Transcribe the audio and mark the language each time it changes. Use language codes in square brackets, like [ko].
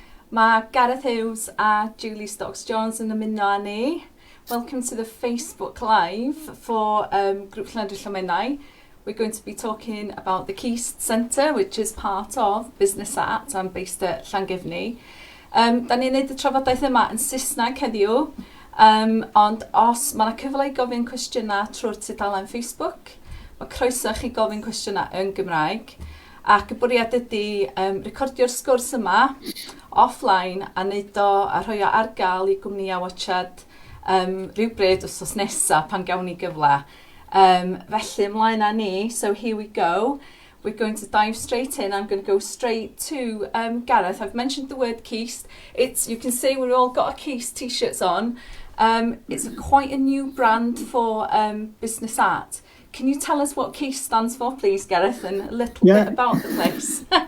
[cy] Mae Gareth Hughes a Julie Stokes-Jones yn ymuno â ni. [en] Welcome to the Facebook Live for Group Llandrillomenau. We're going to be talking about the CIST Centre, which is part of Business Art and based at Llangefni. [cy] Da ni'n neud y trafodaeth yma yn Saesneg heddiw, ond os mae yna cyfle i gofyn cwestiynau trwy'r tudalen Facebook, mae croeso chi gofyn cwestiynau yn Gymraeg, ac y bwriad ydy recordio'r sgwrs yma offline a neud o a rhoi o ar gael i gwmnïau watchad rhywbryd wsos nesaf pan gawn ni gyfle. Felly ymlaen â ni, [en] so here we go. We're going to dive straight in. I'm going to go straight to Gareth. I've mentioned the word CIST. You can see we've all got our CIST t-shirts on. It's quite a new brand for business art. Can you tell us what CIST stands for, please, Gareth, and a little bit about the place?